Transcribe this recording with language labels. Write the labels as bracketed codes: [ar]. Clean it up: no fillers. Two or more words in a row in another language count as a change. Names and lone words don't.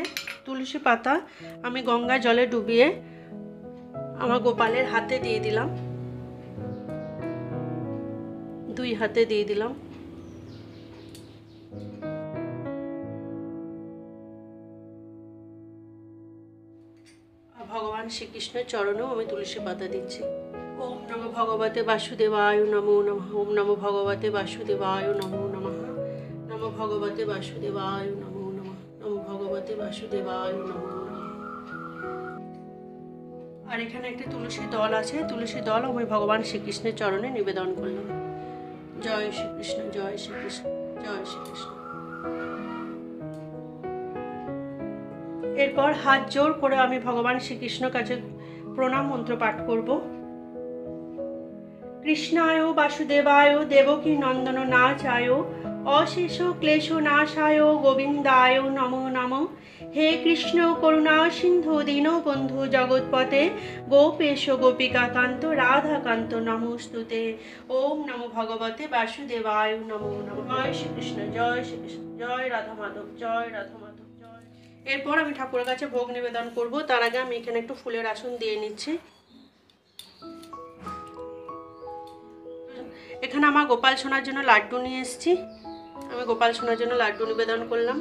[bn] তুলসী পাতা আমি গঙ্গা জলে ডুবিয়ে আমার গোপালের হাতে দিয়ে দিলাম, দুই হাতে দিয়ে দিলাম। ভগবান শ্রীকৃষ্ণের চরণেও আমি তুলসী পাতা দিচ্ছি। [sa] ওম নমো ভগবতে বাসুদেবায় নমো নমঃ, ওম নমো ভগবতে বাসুদেবায় নমো নমঃ, নমো ভগবতে বাসুদেবায় নমো নমঃ, নমো ভগবতে বাসুদেবায় নমো নমঃ। [bn] আর এখানে একটি তুলসী দল আছে। তুলসী দল আমি ভগবান শ্রীকৃষ্ণের চরণে নিবেদন করলাম। জয় শ্রীকৃষ্ণ জয় শ্রীকৃষ্ণ জয় শ্রীকৃষ্ণ। এরপর হাত জোর করে আমি ভগবান শ্রীকৃষ্ণের কাছে প্রণাম মন্ত্র পাঠ করব। [sa] কৃষ্ণায় বাসুদেবায় দেবকী নন্দন নাচায়, অশেষ ক্লেশ নাশায় গোবিন্দায় নমো নমঃ। হে কৃষ্ণ করুণা সিন্ধু দীনবন্ধু জগৎপতে, গোপেশ গোপিকাকান্ত রাধাকান্ত নমস্তুতে। ওম নমো ভগবতে বাসুদেবায় নমো নমঃ। [bn] জয় শ্রীকৃষ্ণ জয় শ্রীকৃষ্ণ জয় রাধা মাধব জয় রাধা মাধব জয়। এরপর আমি ঠাকুরের কাছে ভোগ নিবেদন করব। তার আগে আমি এখানে একটু ফুলের আসন দিয়ে নিচ্ছি। এখানে আমার গোপাল সোনার জন্য লাড্ডু নিয়ে এসেছি। আমি গোপাল সোনার জন্য লাড্ডু নিবেদন করলাম।